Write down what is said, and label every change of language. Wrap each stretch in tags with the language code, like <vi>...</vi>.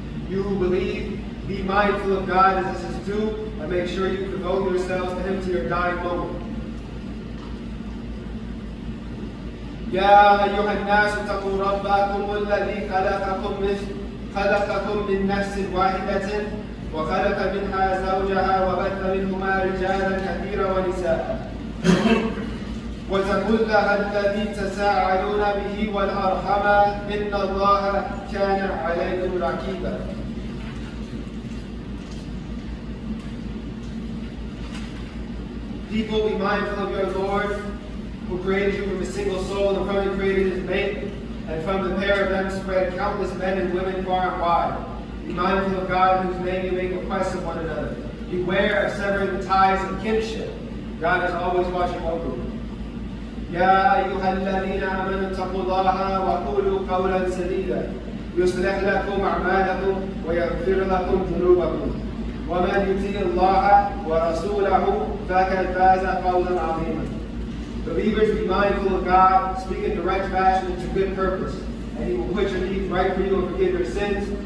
<en>You who believe, be mindful of God as this is due, and make sure you devote yourselves to Him to your dying moment.</en> <ar>يا أيها الناس اتقوا ربكم الذي خلقكم من نفس واحدة وخلق منها زوجها وبث منهما رجالا كثيرا ونساء واتقوا الله الذي تساءلون به والأرحام إن الله كان عليكم رقيبا.</ar> <en>People, be mindful of your Lord, who created you from a single soul and from it created his mate, and from the pair of them spread countless men and women far and wide. Be mindful of God, whose name you make requests of one another. Beware of severing the ties of kinship. God is always watching over you.</en> <ar>يا أيها الذين آمنوا اتقوا الله وقولوا قولا سديدا يصلح لكم أعمالكم ويغفر لكم ذنوبكم ومن يطع الله ورسوله فقد فاز فوزا عظيما.</ar> <en>Believers, be mindful of God, speak in direct fashion and to good purpose, and He will put your deeds right for you and forgive your sins.</en>